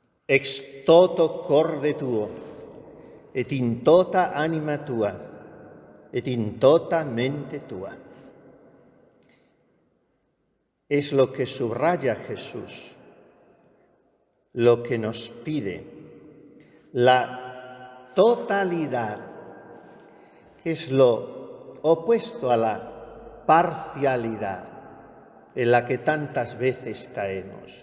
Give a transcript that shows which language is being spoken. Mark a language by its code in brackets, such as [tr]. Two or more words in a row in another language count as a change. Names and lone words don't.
[la] ex toto corde tuo, et in tota anima tua, et in tota mente tua. [es] Es lo que subraya Jesús, lo que nos pide, la totalidad, que es lo opuesto a la parcialidad en la que tantas veces caemos.